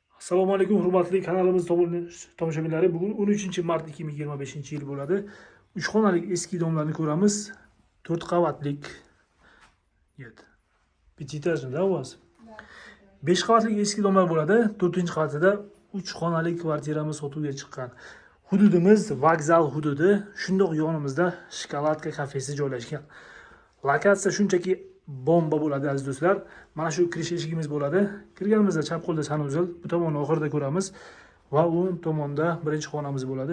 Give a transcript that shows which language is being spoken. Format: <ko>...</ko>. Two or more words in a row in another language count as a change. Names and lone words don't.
<uz>Assalomu alaykum hurmatli kanalimiz tomoshabinlari. Bugun 13-mart 2025-yil bo'ladi. 3 xonalik eski domlarni ko'ramiz. 4 qavatlik.</uz> <ru>Нет. Pятиэтажный, да, у вас?</ru> <uz>5 qavatlik eski domlar bo'ladi. 4-qavatida 3 xonalik kvartiramiz sotuvga chiqqan. Hududimiz vokzal hududi. Shundoq yonimizda shokoladka kafesi joylashgan. Lokatsiya shunchaki bomba bo'ladi aziz do'stlar. Mana shu kirish eshigimiz bo'ladi. Kirganimizda chap qo'lda sanuzel, bu tomonni oxirida ko'ramiz va o'ng tomonda birinchi xonamiz bo'ladi.</uz>